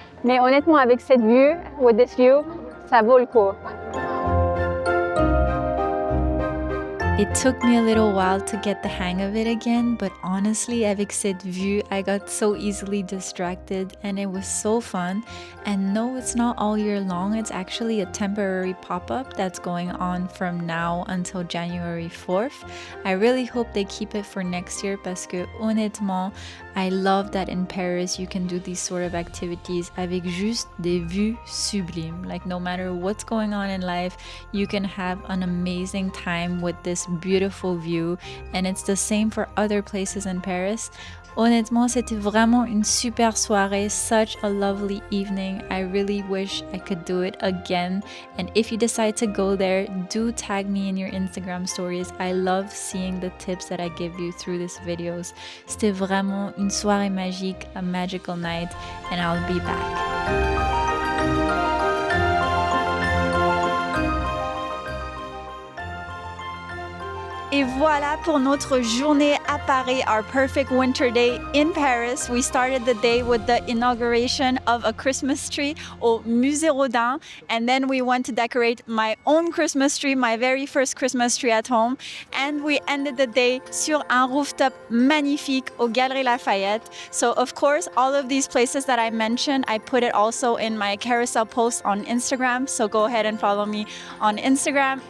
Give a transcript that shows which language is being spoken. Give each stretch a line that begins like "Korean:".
French: Mais honnêtement, avec cette vue,
English: with this view,
French: ça vaut le coup.
English: It took me a little while to get the hang of it again, but honestly,
French: avec cette vue,
English: I got so easily distracted and it was so fun. And no, it's not all year long. It's actually a temporary pop-up that's going on from now until January 4th. I really hope they keep it for next year
French: parce que honnêtement,
English: I love that in Paris you can do these sort of activities
French: avec juste des vues sublimes.
English: Like no matter what's going on in life, you can have an amazing time with this beautiful view, and it's the same for other places in Paris.
French: Honnêtement, c'était vraiment une super soirée,
English: such a lovely evening. I really wish I could do it again. And if you decide to go there, do tag me in your Instagram stories. I love seeing the tips that I give you through these videos.
French: C'était vraiment une soirée magique,
English: a magical night, and I'll be back.
French: Et voilà pour notre journée à Paris,
English: our perfect winter day in Paris. We started the day with the inauguration of a Christmas tree au Musée Rodin, and then we went to decorate my own Christmas tree, my very first Christmas tree at home, and we ended the day
French: sur un rooftop magnifique au Galeries Lafayette.
English: So of course, all of these places that I mentioned, I put it also in my carousel post on Instagram, so go ahead and follow me on Instagram.